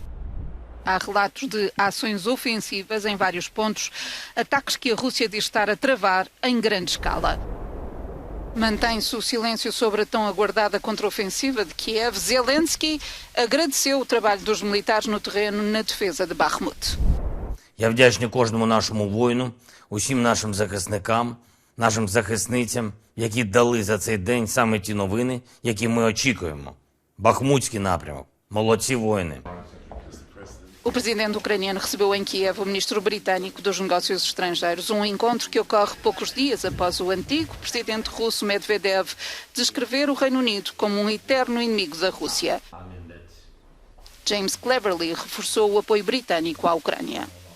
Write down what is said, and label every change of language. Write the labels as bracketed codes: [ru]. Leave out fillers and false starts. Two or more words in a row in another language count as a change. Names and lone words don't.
[pt] Há relatos de ações ofensivas em vários pontos, ataques que a Rússia diz estar a travar em grande escala. Mantém-se o silêncio sobre a tão aguardada contraofensiva de Kiev. Zelensky agradeceu o trabalho dos militares no terreno na defesa de Bakhmut. [uk] Я вдячний кожному нашому воїну, усім нашим захисникам, нашим захисницям, які дали за цей день саме ті новини, які ми очікуємо. Бахмутський напрямок. Молодці воїни. [pt] O presidente ucraniano recebeu em Kiev o ministro britânico dos negócios estrangeiros, um encontro que ocorre poucos dias após o antigo presidente russo Medvedev descrever o Reino Unido como um eterno inimigo da Rússia. James Cleverly reforçou o apoio britânico à Ucrânia.